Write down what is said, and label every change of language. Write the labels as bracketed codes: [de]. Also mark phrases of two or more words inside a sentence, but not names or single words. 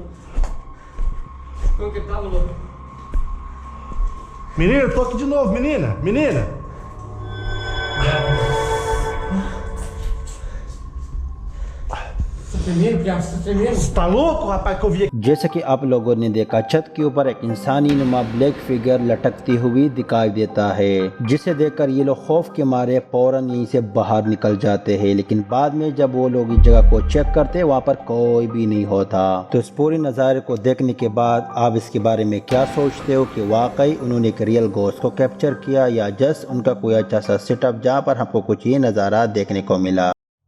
[pt] Como que tava, louco? Menina, eu tô aqui de novo, menina. Menina? Você tá louco, rapaz, que eu vi aqui? [hi] जैसे कि आप लोगों ने देखा, छत के ऊपर एक इंसानी नुमा [en] black figure [hi] लटकती हुई दिखाई देता है, जिसे देखकर ये लोग खौफ के मारे फौरन यहीं से बाहर निकल जाते हैं। लेकिन बाद में जब वो लोग इस जगह को चेक करते वहाँ पर कोई भी नहीं होता। तो इस पूरे नज़ारे को देखने के बाद आप इसके बारे में क्या सोचते हो कि वाकई उन्होंने एक [en] real ghost [hi] को कैप्चर किया या जस्ट उनका कोई अच्छा सा सेटअप जहाँ पर हमको कुछ ये नज़ारा देखने को मिला।